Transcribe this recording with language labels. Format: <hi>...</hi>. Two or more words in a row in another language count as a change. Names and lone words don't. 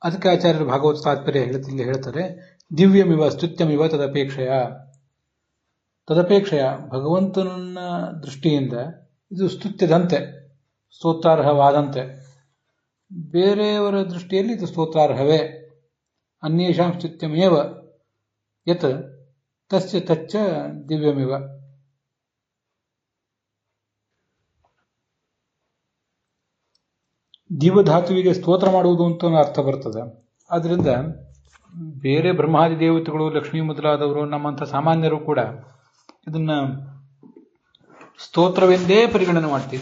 <kn>ಅದಕ್ಕೆ ಆಚಾರ್ಯರು ಭಾಗವತ ತಾತ್ಪರ್ಯ ಇಲ್ಲಿ ಹೇಳ್ತಾರೆ,</kn> <sa>ದಿವ್ಯಮಿವ ಸ್ತುತ್ಯಮಿವ ತದಪೇಕ್ಷೆಯ</sa> <kn>ಭಗವಂತನ ದೃಷ್ಟಿಯಿಂದ ಇದು ಸ್ತುತ್ಯದಂತೆ, ಸ್ತೋತ್ರಾರ್ಹವಾದಂತೆ. ಬೇರೆಯವರ ದೃಷ್ಟಿಯಲ್ಲಿ ಇದು ಸ್ತೋತ್ರಾರ್ಹವೇ.</kn> <sa>ಅನ್ಯೇಷಾಂ ಸ್ತುತ್ಯಮೇವ ಯತ್ ತಸ್ಯ ತಚ್ಚ ದಿವ್ಯಮಿವ.</sa> <kn>ದಿವಧಾತುವಿಗೆ ಸ್ತೋತ್ರ ಮಾಡುವುದು ಅಂತ ಅರ್ಥ ಬರ್ತದೆ. ಆದ್ರಿಂದ ಬೇರೆ ಬ್ರಹ್ಮಾದಿ ದೇವತೆಗಳು, ಲಕ್ಷ್ಮೀ ಮೊದಲಾದವರು, ನಮ್ಮಂಥ ಸಾಮಾನ್ಯರು ಕೂಡ ಇದನ್ನ ಸ್ತೋತ್ರವೆಂದೇ ಪರಿಗಣನೆ ಮಾಡ್ತೀವಿ.</kn>